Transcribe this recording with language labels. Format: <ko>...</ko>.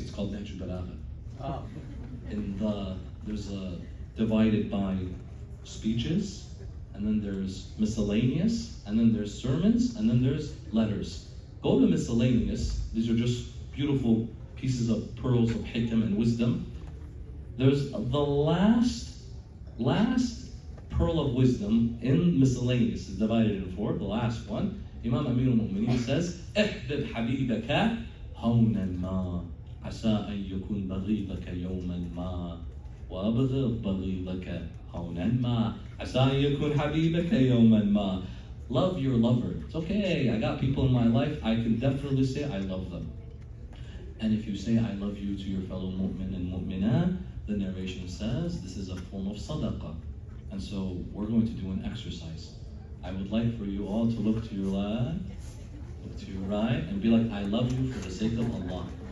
<en>It's called Nahj al-Balagha. And there's divided by speeches, and then there's miscellaneous, and then there's sermons, and then there's letters. Go to miscellaneous. These are just beautiful pieces of pearls of hikam and wisdom. There's the last pearl of wisdom in miscellaneous. It's divided in four. The last one, Imam Amir al-Mu'mineen says,</en> <ar>احبب حبيبك هونا ما عسى أن يكون بغيضك يوما ما وأبغض بغيضك هونا ما عسى أن يكون حبيبك يوما ما.</ar> <en>Love your lover. It's okay. I got people in my life. I can definitely say I love them. And if you say I love you to your fellow mu'min and mu'minah, the narration says this is a form of sadaqah. And so we're going to do an exercise. I would like for you all to look to your left, look to your right, and be like, I love you for the sake of Allah.</en>